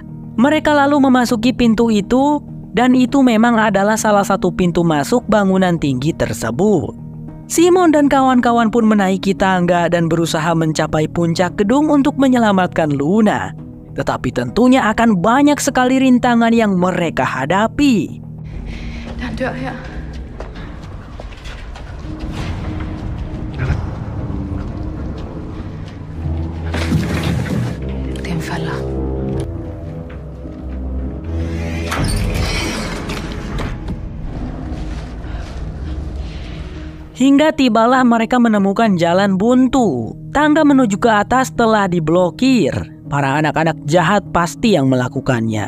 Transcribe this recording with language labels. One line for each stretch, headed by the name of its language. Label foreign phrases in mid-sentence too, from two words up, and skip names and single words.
Indonesian: Mereka lalu memasuki pintu itu, dan itu memang adalah salah satu pintu masuk bangunan tinggi tersebut. Simon dan kawan-kawan pun menaiki tangga dan berusaha mencapai puncak gedung untuk menyelamatkan Luna. Tetapi tentunya akan banyak sekali rintangan yang mereka hadapi.
Danish: Der er en dør her. Det er en falder.
Indonesian: Hingga tibalah mereka menemukan jalan buntu. Tangga menuju ke atas telah diblokir. Para anak-anak jahat pasti yang melakukannya.